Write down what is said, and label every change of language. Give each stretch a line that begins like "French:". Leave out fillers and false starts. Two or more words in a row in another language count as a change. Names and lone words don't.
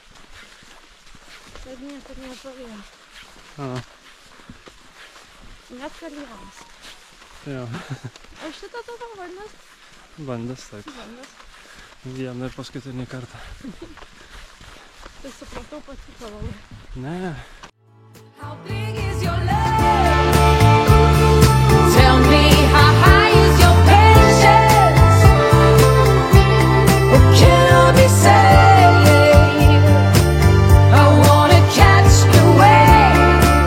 Lithuanian: Bet niekad nepavyko. Net kalėjimas. Jo. O šitą tada bandęs? Bandęs, taip. Bandęs. Vieną ir paskutinį kartą. Tai supratau, patiko labai. Ne.
English: How big is your love? Tell me how high is your patience? What can I be saying? I wanna catch the wave.